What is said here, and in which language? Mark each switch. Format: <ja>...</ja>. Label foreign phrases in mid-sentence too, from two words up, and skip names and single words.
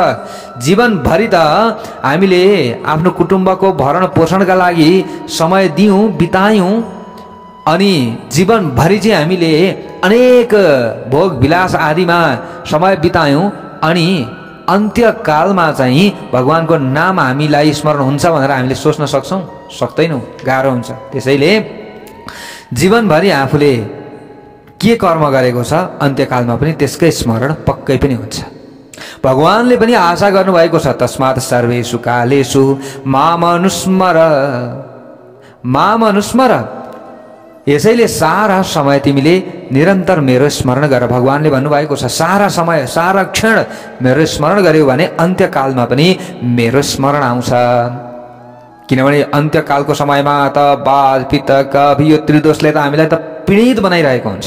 <ne>जीवनभरि त हामीले आफ्नो कुटुम्बको भरण पोषणका लागि समय दियौँ, बितायौँ, अनि जीवनभरि चाहिँ हामीले अनेक भोग विलास आदिमा समय बितायौँ, अनि अन्त्यकालमा चाहिँ भगवानको नाम हामीलाई स्मरण हुन्छ भनेर हामीले सोच्न सक्छौँ? सक्दैनौँ, गाह्रो हुन्छ। त्यसैले जीवनभरि आफूले के कर्म गरेको छ अन्त्यकालमा पनि त्यसकै स्मरण पक्कै पनि हुन्छ। भगवानले पनि आशा गर्नुभएको छ</ne> <sa>तस्मात् सर्वेषु कालेषु माम अनुस्मर।</sa> <ne>यसैले सारा समय तिमीले निरन्तर मेरो स्मरण गर। भगवानले भन्नुभएको छ सारा समय सारा क्षण मेरो स्मरण गर्यो भने अन्त्यकालमा पनि मेरो स्मरण आउँछ। किनभने अन्त्यकालको समयमा त बाल पित्त कवि यो त्रिदोषले त हामीलाई त पीडित बनाइरहेको हुन्छ।</ne>